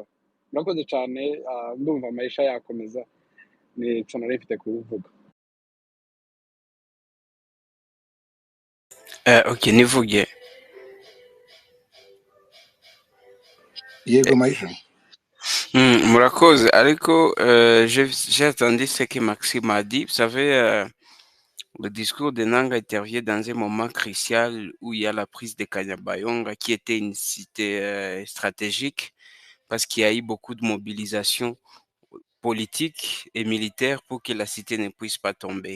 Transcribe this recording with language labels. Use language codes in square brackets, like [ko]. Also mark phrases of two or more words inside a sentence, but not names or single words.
[rw] Murakoze cyane, ndumva Maisha yakomeza, nico nari mfite kubivuga. Ok, nivuge. yego Maisha. Murakoze, ariko [fr] j'ai entendu ce que Maxime a dit. Vous savez, le discours de Nanga intervient dans un moment crucial où il y a la prise de Kanyabayonga, qui était une cité stratégique, parce qu'il y a eu beaucoup de mobilisation politique et militaire pour que la cité ne puisse pas tomber.